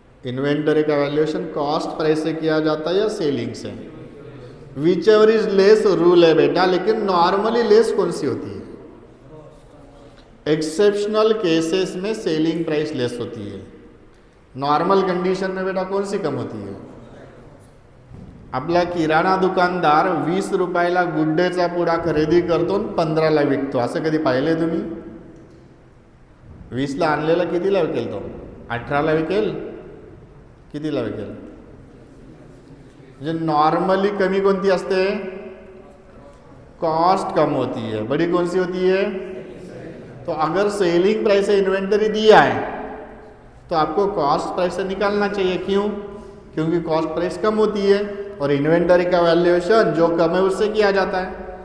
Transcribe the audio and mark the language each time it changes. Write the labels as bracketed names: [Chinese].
[Hindi] Inventory का valuation cost price से किया जाता है या सेलिंग से? Which ever is less rule है बेटा, लेकिन नॉर्मली लेस कौन सी होती है? एक्सेप्शनल केसेस में सेलिंग प्राइस लेस होती है. नॉर्मल कंडिशन में बेटा कौन सी कम होती है? [Marathi] आपला किराणा दुकानदार 20 रुपयाला गुड्डेचा पुडा खरेदी करतो आणि 15ला विकतो. असं कधी पाहिले तुम्ही? 20ला आणलेला कितीला विकेल तो? 18ला विकेल? कितीला विकेल? म्हणजे नॉर्मली कमी कोणती असते? [Hindi] कॉस्ट कम होती है, बड़ी कौन सी होती है? तो अगर सेलिंग प्राइस से इन्वेंटरी दिया है तो आपको कॉस्ट प्राइस से निकालना चाहिए. क्यों? क्योंकि कॉस्ट प्राइस कम होती है. और इन्वेंटरी का वैल्यूएशन जो कम है उससे किया जाता है।